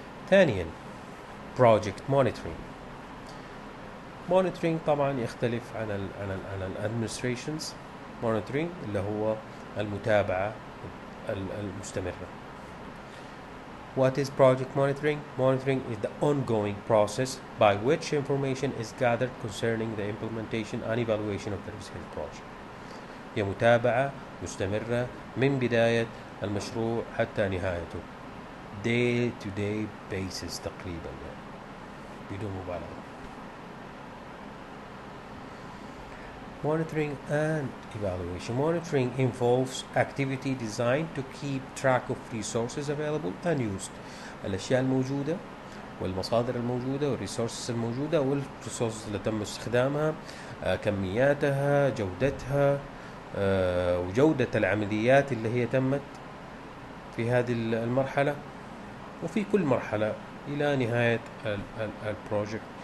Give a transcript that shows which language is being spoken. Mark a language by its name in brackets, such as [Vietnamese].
[Arabic] ثانيا [English] project monitoring. [Arabic] monitoring طبعا يختلف عن administrations. monitoring اللي هو المتابعة المستمرة. [English] What is project monitoring? Monitoring is the ongoing process by which information is gathered concerning the implementation and evaluation of the research project. [Arabic] هي متابعة مستمرة من بداية المشروع حتى نهايته. [English] day to day basis [Arabic] تقريبا يعني. بدون مبالغة. [English] Monitoring and evaluation. Monitoring involves activity designed to keep track of resources available and used. [Arabic] الأشياء الموجودة والمصادر الموجودة والresources الموجودة والresources اللي تم استخدامها، كمياتها، جودتها، وجودة العمليات اللي هي تمت في هذه المرحلة وفي كل مرحلة إلى نهاية البروجكت.